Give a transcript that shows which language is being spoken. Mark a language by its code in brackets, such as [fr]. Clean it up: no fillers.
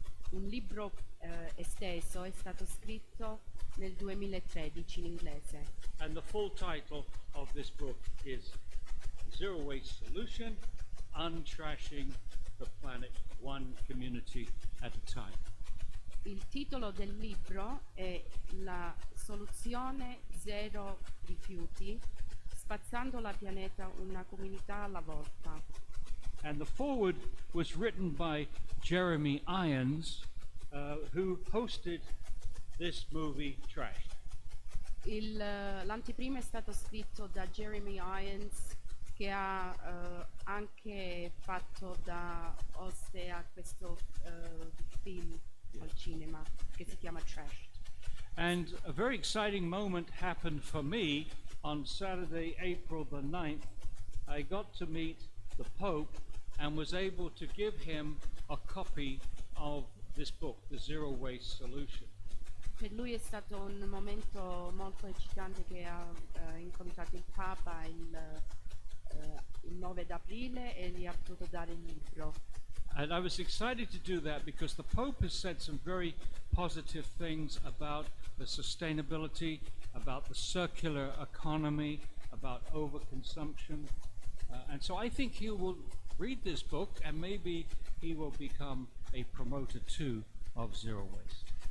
[it] Un libro esteso è stato scritto nel 2013 in inglese. [en] And the full title of this book is Zero Waste Solution, Untrashing the Planet One Community at a Time. [it] Il titolo del libro è La soluzione zero rifiuti, spazzando la pianeta una comunità alla volta. [en] And the foreword was written by Jeremy Irons, who hosted this movie Trashed. [it] L'anteprima è stato scritto da Jeremy Irons, che ha anche fatto da oste a questo film al cinema che si chiama Trashed. [en] And a very exciting moment happened for me on Saturday, April the 9th. I got to meet the Pope and was able to give him a copy of this book, The Zero Waste Solution. [it] Per lui è stato un momento molto eccitante che ha incontrato il Papa il 9 d'aprile e gli ha potuto dare il libro. [en] And I was excited to do that because the Pope has said some very positive things about the sustainability, about the circular economy, about overconsumption. And so I think he will read this book and maybe he will become a promoter too of zero waste.